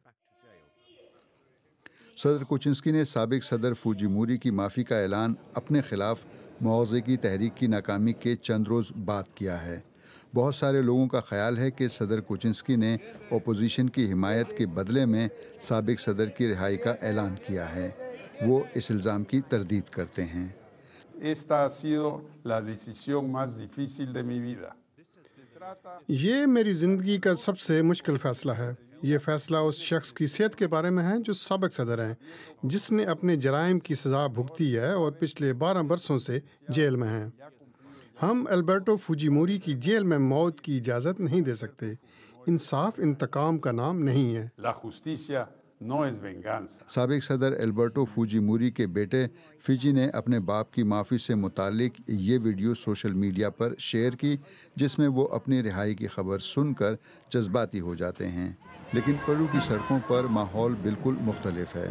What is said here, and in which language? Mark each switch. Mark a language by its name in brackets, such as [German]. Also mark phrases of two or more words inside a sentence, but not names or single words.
[Urdu] صدر کوچنسکی نے سابق صدر فوجیموری کی معافی کا اعلان اپنے خلاف مواخذے کی تحریک کی ناکامی کے چند روز بعد کیا ہے. بہت سارے لوگوں کا خیال ہے کہ صدر کوچنسکی نے اپوزیشن کی حمایت کے بدلے میں سابق صدر کی رہائی کا اعلان کیا ہے. وہ اس الزام کی تردید کرتے ہیں. [Spanish] Esta ha sido la decisión más difícil de mi vida. [Urdu] یہ میری زندگی کا سب سے مشکل فیصلہ ہے. یہ فیصلہ اس شخص کی صحت کے بارے میں ہے جو سابق صدر ہیں، جس نے اپنے جرائم کی سزا بھگتی ہے اور پچھلے 12 برسوں سے جیل میں ہیں. ہم البرٹو فوجیموری کی جیل میں موت کی اجازت نہیں دے سکتے. انصاف انتقام کا نام نہیں ہے. [Spanish] La justicia no es venganza. [Urdu] سابق صدر البرٹو فوجیموری کے بیٹے فجی نے اپنے باپ کی معافی سے متعلق یہ ویڈیو [English] social media [Urdu] پر شیئر کی، جس میں وہ اپنی رہائی کی خبر سن کر جذباتی ہو جاتے ہیں. لیکن پیرو کی سڑکوں پر ماحول بالکل مختلف ہے.